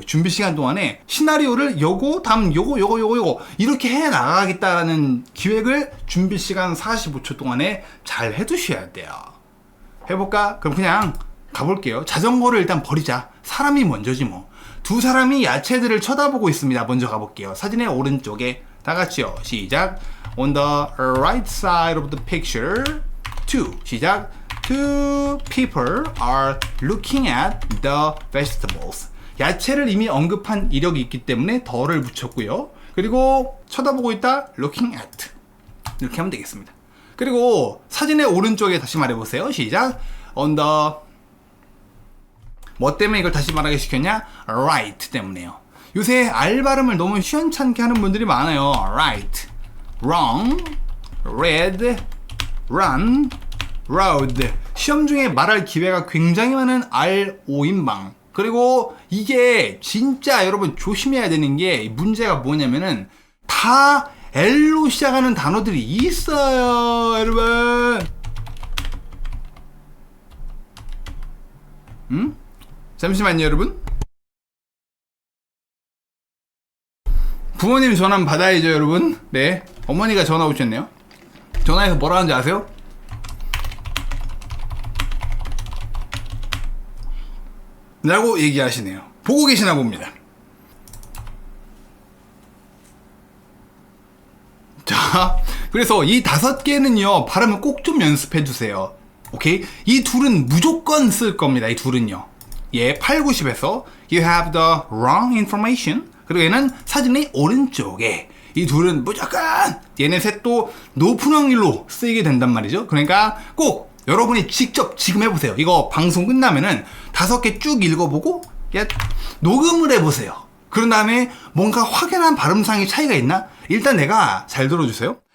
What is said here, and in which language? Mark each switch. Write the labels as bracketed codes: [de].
[ko] 준비 시간 동안에 시나리오를 요거 다음 요거 이렇게 해 나가겠다라는 기획을 준비 시간 45초 동안에 잘 해두셔야 돼요. 해볼까? 그럼 그냥 가볼게요. 자전거를 일단 버리자. 사람이 먼저지 뭐. 두 사람이 야채들을 쳐다보고 있습니다. 먼저 가볼게요. 사진의 오른쪽에 다 같이요. 시작. [en] On the right side of the picture. [ko] 2. 시작. [en] Two people are looking at the vegetables. [ko] 야채를 이미 언급한 이력이 있기 때문에 더를 붙였고요. 그리고 쳐다보고 있다. looking at. 이렇게 하면 되겠습니다. 그리고 사진의 오른쪽에 다시 말해보세요. 시작. [en] On the [ko] 뭐 때문에 이걸 다시 말하게 시켰냐? right 때문에요. 요새 R 발음을 너무 시원찮게 하는 분들이 많아요. [en] right, wrong, red, run, road. [ko] 시험 중에 말할 기회가 굉장히 많은 R5인방. 그리고 이게 진짜 여러분 조심해야 되는 게 문제가 뭐냐면은 다 L로 시작하는 단어들이 있어요, 여러분. 잠시만요, 여러분. 부모님 전화 받아야죠, 여러분. 네, 어머니가 전화 오셨네요. 전화해서 뭐라 하는지 아세요? 라고 얘기하시네요. 보고 계시나 봅니다. 자, 그래서 이 5개는요 발음을 꼭 좀 연습해 주세요. 오케이? 이 둘은 무조건 쓸 겁니다. 이 둘은요. 예, 8, 90에서 [en] You have the wrong information. [ko] 그리고 얘는 사진의 오른쪽에. 이 둘은 무조건 얘네 셋도 높은 확률로 쓰이게 된단 말이죠. 그러니까 꼭 여러분이 직접 지금 해보세요. 이거 방송 끝나면은 5개 쭉 읽어보고 녹음을 해보세요. 그런 다음에 뭔가 확연한 발음상의 차이가 있나? 일단 내가 잘 들어주세요.